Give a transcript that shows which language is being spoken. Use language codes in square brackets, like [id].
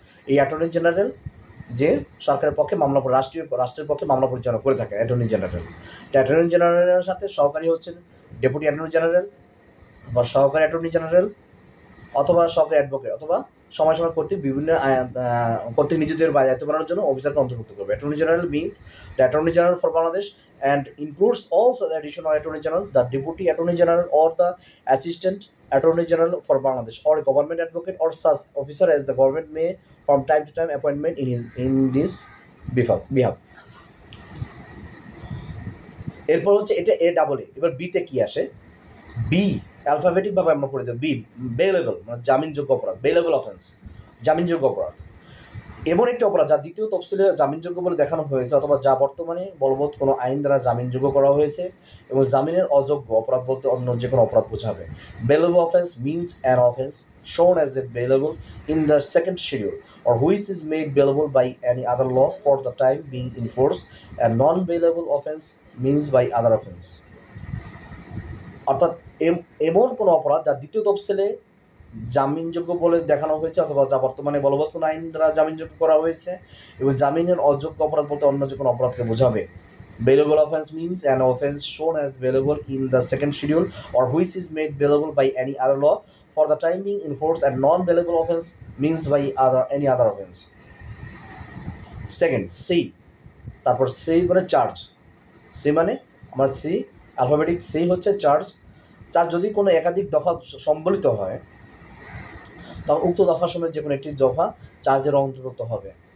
[bn] এই attorney general যে সরকারের পক্ষে রাষ্ট্রের পক্ষে মামলা পরিচালনা করে থাকে অ্যাটর্নি জেনারেল। অ্যাটর্নি জেনারেলের সাথে সহকারী হচ্ছেন ডেপুটি অ্যাটর্নি জেনারেল বা সহকারী অ্যাটর্নি জেনারেল অথবা সহকারী অ্যাডভোকেট অথবা সময় সময় কর্তৃক বিভিন্ন কর্তৃক নিজেদের দায়িত্ব পালনের জন্য অফিসারকে অন্তর্ভুক্ত করবে। [en] Attorney General means the Attorney General for Bangladesh and includes also the additional Attorney General, the Deputy Attorney General or the Assistant Attorney General for Bangladesh or a government advocate or such officer as the government may from time to time appointment in this behalf. [bn] এরপর হচ্ছে এটা এ double A. এবার বিতে কি আসে? B alphabetic ভাবে আমরা পড়ে যাই। বি বেলেবল মানে জামিনযোগ্য অপরাধ, বেলেবল অফেন্স জামিনযোগ্য অপরাধ। এমন একটি অপরাধ যা দ্বিতীয় তফসিলে জামিনযোগ্য বলে দেখানো হয়েছে অথবা যা বর্তমানে বলবৎ কোনো আইন দ্বারা জামিনযোগ্য করা হয়েছে এবং জামিনের অযোগ্য অপরাধ বলতে অন্য যে কোনো অপরাধ বোঝাবে। [en] Bailable offence means an offence shown as a bailable in the second schedule or which is made bailable by any other law for the time being in force. A non-bailable offense means by other offense. [bn] অর্থাৎ এমন কোনো অপরাধ যা দ্বিতীয় তফসিলে জামিনযোগ্য বলে দেখানো হয়েছে অথবা যা বর্তমানে বলবৎ কোনো আইন দ্বারা জামিনযোগ্য করা হয়েছে এবং জামিনের অযোগ্য অপরাধ বলতে অন্য যে কোনো অপরাধকে বোঝাবে। [en] Bailable offense means an offense shown as bailable in the second schedule or which is made bailable by any other law for the time being in force, and non-bailable offense means by any other offense. Second, [bn] C, তারপর C মানে charge. C মানে আমার C alphabetic C হচ্ছে charge. Charge যদি কোনো একাধিক দফা সম্বলিত হয় তখন উক্ত দফার সময় যে কোনো একটি দফা চার্জের অন্তর্ভুক্ত হবে।